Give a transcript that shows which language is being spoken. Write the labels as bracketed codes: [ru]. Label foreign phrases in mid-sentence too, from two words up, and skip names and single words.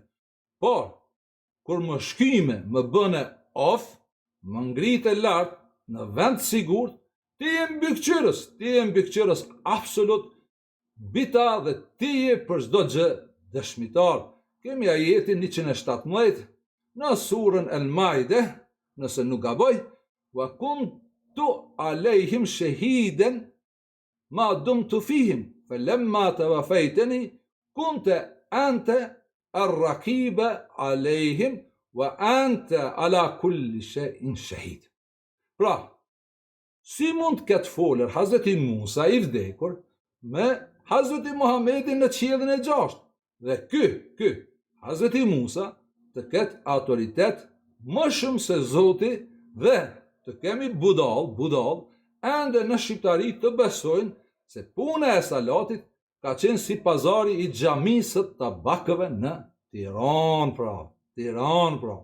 [sq] Por, kur më shkyme, më bëne of, më ngrite lart në vend sigurt, ti je mbikëqyrës absolut, bita dhe ti je për çdo gjë dëshmitar. Kemi ajetin 117 në surën El-Maide, nëse nuk gaboj, [ar] وكنت عليهم شهيدا ما دمت فيهم فلما توفيتني كنت أنت الرقيب عليهم وأنت على كل شيء شهيد. [sq] Pra, si mund të ketë folër Hazreti Musa i vdekur me Hazreti Muhamedin në qiellin e 6 dhe ky Hazreti Musa të ketë autoritet më shumë se Zoti dhe të kemi budal ende në shqiptari të besojnë se puna e salatit ka qenë si pazari i xhamisë të tabakëve në Tiranë pra.